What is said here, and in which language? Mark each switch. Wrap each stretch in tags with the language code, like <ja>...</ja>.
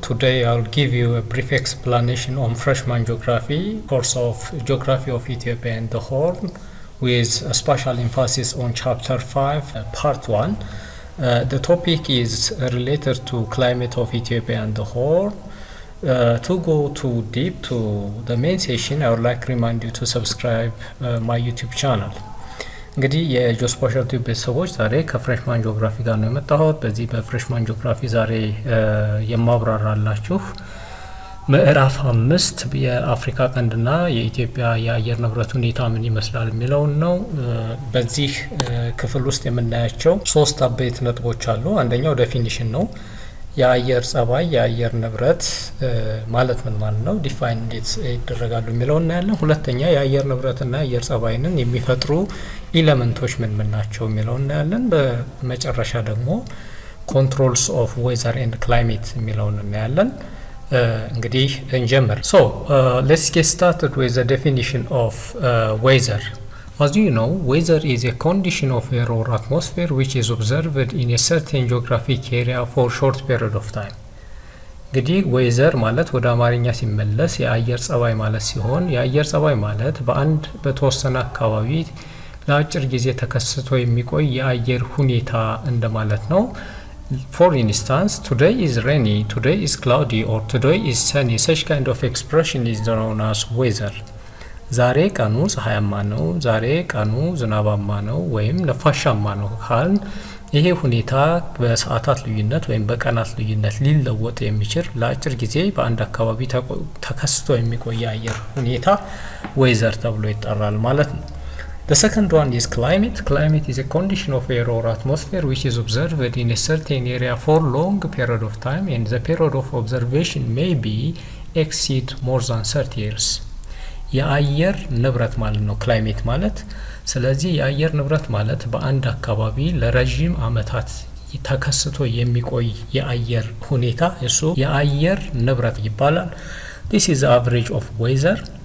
<en>Today I'll give you a brief explanation on freshman geography, course of Geography of Ethiopia and the Horn, with a special emphasis on chapter 5, part 1. The topic is related to climate of Ethiopia and the Horn. To go too deep to the main session, I would like to remind you to subscribe my YouTube channel.</en> <am>እንግዲህ የጂኦስፓሻል ቲዩብ ቤተሰቦች ዛሬ ከፍሬሽማን ጂኦግራፊ ጋር ነው የመጣሁት። በዚህ በፍሬሽማን ጂኦግራፊ ዛሬ የማብራራላችሁ ምዕራፍ 5 የአፍሪካ ቀንድና የኢትዮጵያ የአየር ንብረት ሁኔታ ምን ይመስላል የሚለውን ነው። በዚህ ክፍል ውስጥ የምናያቸው ሶስት አበይት ነጥቦች አሉ። አንደኛው ዴፊኒሽን ነው። የአየር ጸባይ የአየር ንብረት ማለት ምን ማለት ነው፣ ዲፋይን እንዴት ይደረጋሉ የሚለውን እናያለን። ሁለተኛ የአየር ንብረትና የአየር ጸባይንን የሚፈጥሩ ኤሌመንቶች ምን ምን ናቸው የሚለውን እናያለን። በመጨረሻ ደግሞ</am> <en>ኮንትሮልስ ኦፍ ዌዘር ኤንድ ክላይሜት</en> <am>የሚለውን እናያለን። እንግዲህ እንጀምር።</am> <en>ሶ ሌትስ ጌት ስታርትድ ዊዝ ዘ ዴፊኒሽን ኦፍ ዌዘር. As you know, weather is a condition of air or atmosphere which is observed in a certain geographic area for a short period of time.</en> <am>እንግዲህ ዌዘር ማለት ወደ አማርኛ ሲመለስ የአየር ጸባይ ማለት ሲሆን የአየር ጸባይ ማለት በአንድ በተወሰነ አካባቢ ለአጭር ጊዜ ተከስቶ የሚቆይ የአየር ሁኔታ እንደማለት ነው።</am> <en>For instance, today is rainy, today is cloudy or today is sunny. Such kind of expression is known as weather.</en> <am>ዛሬ ቀኑ ፀሐያማ ነው፣ ዛሬ ቀኑ ዝናባማ ነው ወይም ነፋሻማ ነው ካልን ይሄ ሁኔታ በሰዓታት ልዩነት ወይም በቀናት ልዩነት ሊለወጥ የሚችል ለአጭር ጊዜ በአንድ አካባቢ ተከስቶ የሚቆይ የአየር ሁኔታ ዌዘር ተብሎ ይጠራል ማለት ነው።</am> <en>The second one is climate. Climate is a condition of air or atmosphere which is observed in a certain area for long period of time and the period of observation may be exceed more than 30 years.</en> <am>የአየር ንብረት ማለት ነው ክላይሜት ማለት። ስለዚህ የአየር ንብረት ማለት በአንድ አካባቢ ለረጅም አመታት ተከስቶ የሚቆይ የአየር ሁኔታ እሱ የአየር ንብረት ይባላል።</am> <en>This is the average of weather.</en>